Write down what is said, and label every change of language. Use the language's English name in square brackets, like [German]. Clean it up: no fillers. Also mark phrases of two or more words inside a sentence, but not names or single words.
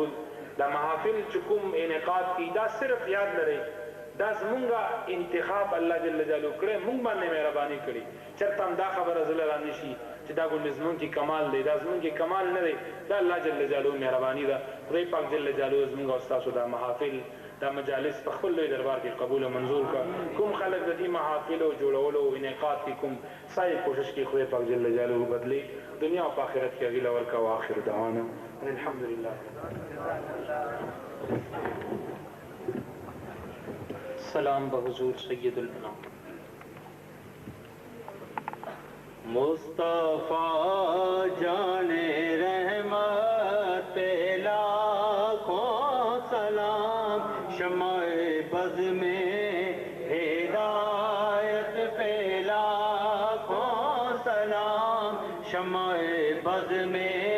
[Pashto] دا محافل چې کوم انعقاد کی دا صرف یاد لري دا زمونږه انتخاب [Arabic] الله جل جلاله [Pashto] کړې مونږ باندې مهرباني کړې چرته هم دا خبره زله را نشي چې دا ګل زمونږ کې کمال دی دا زمونږ کې کمال نه دی دا [Arabic] الله جل جلاله [Pashto] مهرباني ده خدای پاک [Arabic] جل جلاله [Pashto] زمونږ او تاسو دا محافل دا مجالس په خپل لوی دربار کې قبول او منظور کا کوم خلک د دې محافل او جوړولو او انعقاد کې کوم سای کوشش کې خدای پاک [Arabic] جل جلاله [Pashto] بدلی دنیا او آخرت کې غیلا ورکا او [Arabic] اخر دعوانا الحمدلله [Urdu] سلام بحضور سید الانام مصطفیٰ جان رحمت پہ لاکھوں سلام شمع بزم ہدایت پہ لاکھوں سلام شمع بزم